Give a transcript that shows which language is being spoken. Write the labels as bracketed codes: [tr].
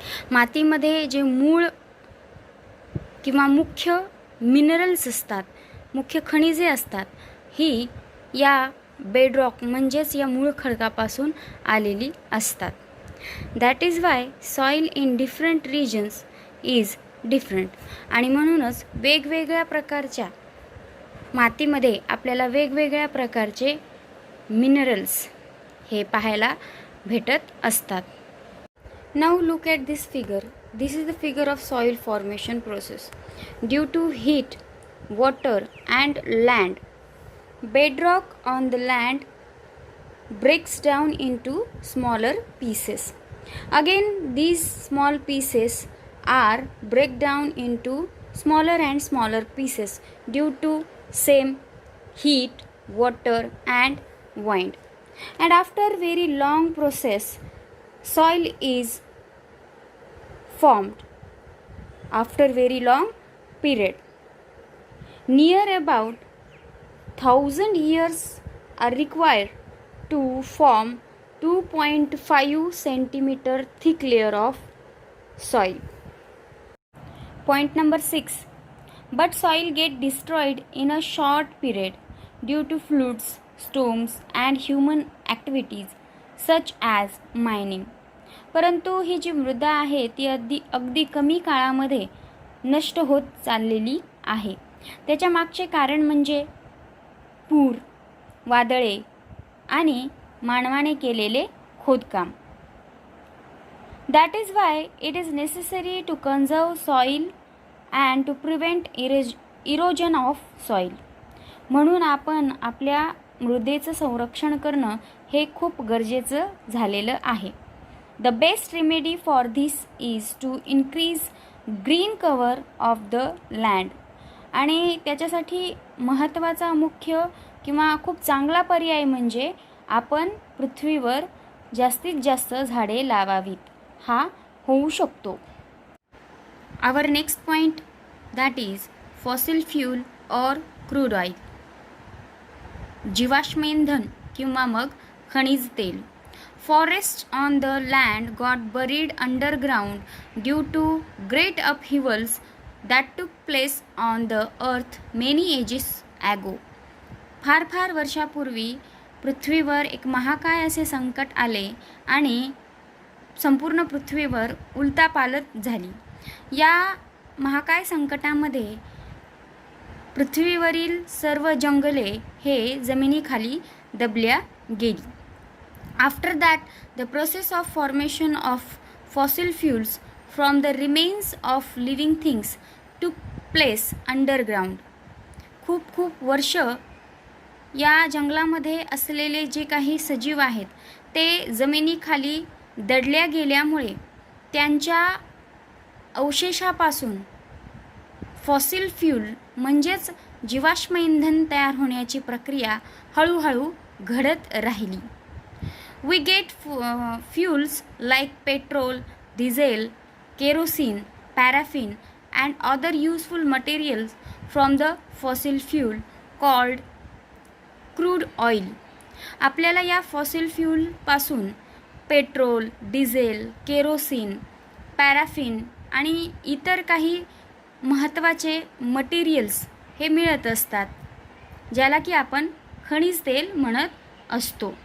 [mr] मातीमध्ये जे मूळ किंवा मुख्य मिनरल्स असतात, मुख्य खनिजे असतात, ही या बेडरॉक म्हणजेच या मूळ खडकापासून आलेली असतात. [en] That is why soil in different regions is different. [mr] आणि म्हणूनच वेगवेगळ्या प्रकारच्या मातीमध्ये आपल्याला वेगवेगळ्या प्रकारचे मिनरल्स हे पाहायला भेटत असतात. [en] Now look at this figure. This is the figure of soil formation process. Due to heat, water and land, bedrock on the land breaks down into smaller pieces. Again, these small pieces are break down into smaller and smaller pieces due to same heat, water and wind. And after very long process, soil is formed after very long period. Near about 1000 years are required to form 2.5 centimeter thick layer of soil. Point number 6. But soil get destroyed in a short period due to floods, storms and human activities such as mining. [mr] परंतु ही जी मृदा आहे ती अगदी कमी काळामध्ये नष्ट होत चाललेली आहे. त्याच्या मागचे कारण म्हणजे पूर, वादळे आणि मानवाने केलेले खोदकाम. [en] That is why it is necessary to conserve soil and to prevent erosion of soil. [mr] म्हणून आपण आपल्या मृदेचं संरक्षण करणं हे खूप गरजेचं झालेलं आहे. [en] The best remedy for this is to increase green cover of the land. [mr] आणि त्याच्यासाठी महत्त्वाचा मुख्य किंवा खूप चांगला पर्याय म्हणजे आपण पृथ्वीवर जास्तीत जास्त झाडे लावावीत हा होऊ शकतो. [en] Our next point that is fossil fuel और crude oil. [mr] जीवाश्म इंधन किंवा मग खनिज तेल. [en] Forests on the land got buried underground due to great upheavals that took place on the earth many ages ago. [mr] फार वर्षापूर्वी पृथ्वीवर एक महाकाय असे संकट आले आणि संपूर्ण पृथ्वीवर उलथापालथ झाली. या महाकाय संकटामध्ये पृथ्वीवरील सर्व जंगले हे जमिनीखाली दबल्या गेली. [en] After that, the process of formation of fossil fuels from the remains of living things took place underground. [mr] खूप वर्ष या जंगलामध्ये असलेले जे काही सजीव आहेत ते जमिनीखाली दडल्या गेल्यामुळे त्यांच्या अवशेषापासून फॉसिल फ्यूल म्हणजेच जीवाश्म इंधन तयार होण्याची प्रक्रिया हळूहळू घडत राहिली. [en] We get fuels like petrol, diesel, kerosene, paraffin and other useful materials from the fossil fuel called crude oil. [mr] आपल्याला या fossil फ्यूलपासून petrol, diesel, kerosene, paraffin आणि इतर काही महत्त्वाचे मटेरियल्स हे मिळत असतात ज्याला की आपण खनिज तेल म्हणत असतो.